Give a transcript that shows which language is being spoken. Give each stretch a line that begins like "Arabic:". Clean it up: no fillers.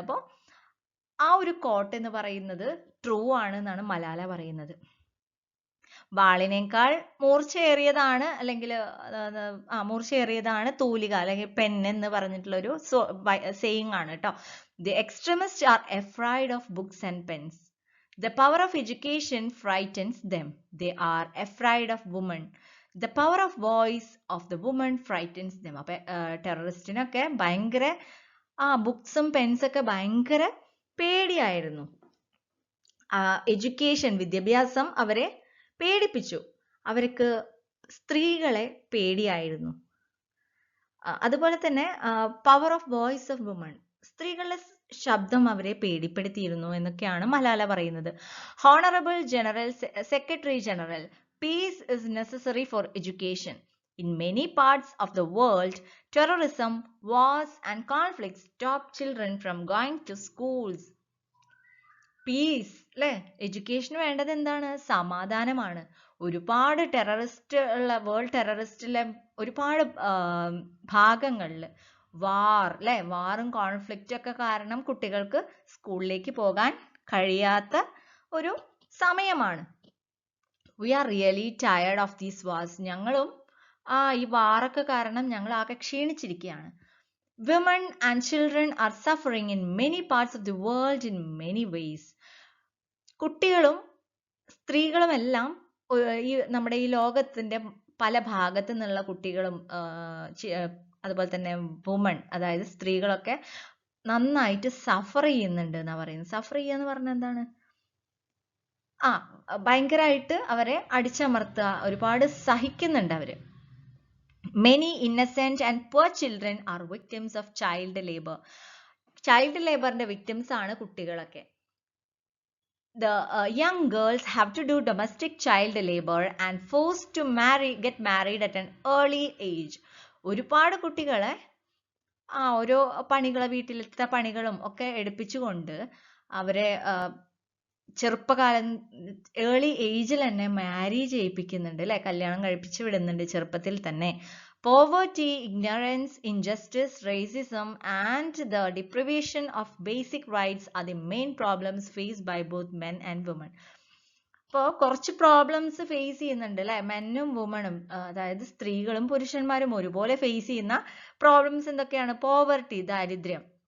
Malayalam: അപ്പോൾ ആ ഒരു കോട്ട് എന്ന് പറയുന്നത് ട്രൂ ആണ് എന്നാണ് മലാല പറയുന്നത്. വാളിനേക്കാൾ മൂർച്ചയേറിയതാണ്, അല്ലെങ്കിൽ മൂർച്ചയേറിയതാണ് തൂലിക അല്ലെങ്കിൽ പെൻ എന്ന് പറഞ്ഞിട്ടുള്ള ഒരു സേയിങ് ആണ് കേട്ടോ.
English: The extremists are afraid of books and pens. The power of education frightens them. They are afraid of women. The power of voice of the woman frightens them.
Malayalam: അപ്പൊ ടെററിസ്റ്റിനൊക്കെ ഭയങ്കര ബുക്സും പെൻസൊക്കെ ഭയങ്കര പേടിയായിരുന്നു. എഡ്യൂക്കേഷൻ, വിദ്യാഭ്യാസം അവരെ പേടിപ്പിച്ചു. അവർക്ക് സ്ത്രീകളെ പേടിയായിരുന്നു. അതുപോലെ തന്നെ power of voice of woman, സ്ത്രീകളുടെ ശബ്ദം അവരെ പേടിപ്പെടുത്തിയിരുന്നു എന്നൊക്കെയാണ് മലാല പറയുന്നത്.
English: Honourable general secretary general, peace is necessary for education. In many parts of the world, terrorism, wars and conflicts stop children from going to schools.
Malayalam: Piece അല്ലെ, എഡ്യൂക്കേഷന് വേണ്ടത് എന്താണ്? സമാധാനമാണ്. ഒരുപാട് ടെററിസ്റ്റ് ഉള്ള വേൾഡ് ടെററിസ്റ്റിലെ ഒരുപാട് ഭാഗങ്ങളിൽ അല്ലെ, വാറും കോൺഫ്ലിക്റ്റും ഒക്കെ കാരണം കുട്ടികൾക്ക് സ്കൂളിലേക്ക് പോകാൻ കഴിയാത്ത ഒരു സമയമാണ്.
English: We are really tired of these wars.
Malayalam: ഞങ്ങളും ഈ വാറൊക്കെ കാരണം ഞങ്ങൾ ആകെ ക്ഷീണിച്ചിരിക്കുകയാണ്.
English: Women and children are suffering in many parts of the world in many ways.
Malayalam: കുട്ടികളും സ്ത്രീകളും എല്ലാം നമ്മുടെ ഈ ലോകത്തിന്റെ പല ഭാഗത്തു നിന്നുള്ള കുട്ടികളും അതുപോലെ തന്നെ വുമൺ, അതായത് സ്ത്രീകളൊക്കെ നന്നായിട്ട് സഫർ ചെയ്യുന്നുണ്ട് എന്നാ പറയുന്നത്. സഫർ ചെയ്യുക എന്ന് പറഞ്ഞാൽ എന്താണ്? ഭയങ്കരമായിട്ട് അവരെ അടിച്ചമർത്തുക, ഒരുപാട് സഹിക്കുന്നുണ്ട് അവര്.
English: Many innocent and poor children are victims of child labor.
Malayalam: Child laborന്റെ victims ആണ് കുട്ടികളൊക്കെ.
English: The young girls have to do domestic child labor and forced to get married at an early age.
Malayalam: ഒരുപാട് കുട്ടികളെ ഓരോ പണികൾ, വീട്ടിലത്തെ പണികളും ഒക്കെ എടുപ്പിച്ചുകൊണ്ട് അവരെ ചെറുപ്പകാലം ഏർലി ഏജിൽ തന്നെ മാരി ചെയ്യിപ്പിക്കുന്നുണ്ട് അല്ലെ, കല്യാണം കഴിപ്പിച്ചു വിടുന്നുണ്ട് ചെറുപ്പത്തിൽ തന്നെ.
English: Poverty, ignorance, injustice, racism and the deprivation of basic rights are the main problems faced by both men and women.
Malayalam: അപ്പോൾ കുറച്ച് പ്രോബ്ലംസ് ഫേസ് ചെയ്യുന്നുണ്ട് അല്ലെ, മെന്നും വുമണും, അതായത് സ്ത്രീകളും പുരുഷന്മാരും ഒരുപോലെ ഫേസ് ചെയ്യുന്ന പ്രോബ്ലംസ് എന്തൊക്കെയാണ്? പോവർട്ടി, ദാരിദ്ര്യം,